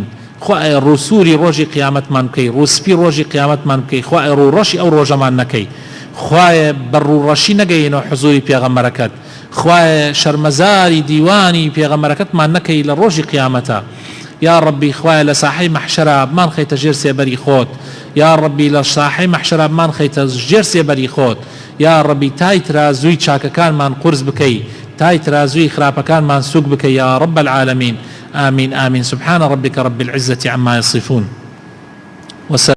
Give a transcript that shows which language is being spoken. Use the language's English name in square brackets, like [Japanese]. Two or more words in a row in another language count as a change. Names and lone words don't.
[Central Kurdish] خوایە ڕووسوری ڕۆژی قیامەتمان بکەی، ڕووسپی ڕۆژی قیامەتمان بکەی، خوایە ڕووڕەشی ئەو ڕۆژەمان نەکەی، خوایە بەڕووڕەشی نەگەینەوە حزوری پێغەمبەرەکەت، خوایە شەرمەزاری دیوانی پێغەمبەرەکەتمان نەکەی لە ڕۆژی قیامەتە، یا ڕەبی خوایە لە ساحەی مەحشەرە بمان خەیتە ژێر سێبەری خۆت، یا ڕەبی لە ساحەی مەحشەرە بمان خەیتە ژێر سێبەری خۆت، یا ڕەبی تای ترازووی چاکەکانمان قورس بکەی، تای ترازووی خراپەکانمان سوک بکەی، [Arabic] یا ڕەب العالەمین. آمين آمين. سبحان ربك رب العزة عما يصفون.